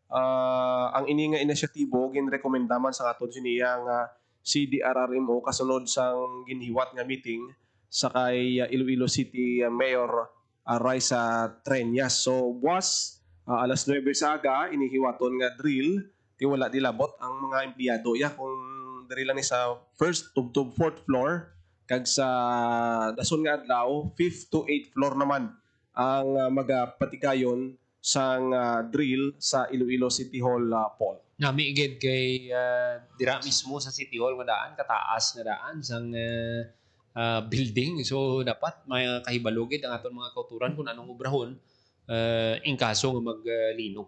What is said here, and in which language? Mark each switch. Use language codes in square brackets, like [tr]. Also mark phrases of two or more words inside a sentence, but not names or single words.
[hil] ang ini nga inisyatibo ginrekomenda man sa aton siniya nga CDRRMO kasunod sang ginhiwat nga meeting sa kay Iloilo City Mayor Raisa Treñas. So buwas alas 9 sa aga inihiwaton nga drill ti wala dilabot ang mga empleyado ya kung diri lang ni sa [en] first to fourth floor [hil] kag sa dason nga adlaw [en] 5th to 8th floor [hil] naman ang magapatigayon sang drill sa Iloilo City Hall Paul. Nami gid kay dira mismo sa City Hall nga daan kataas nga daan sang building so dapat may kahibalo gid ang aton mga kauturan kung anong obrahon in kaso nga maglinog.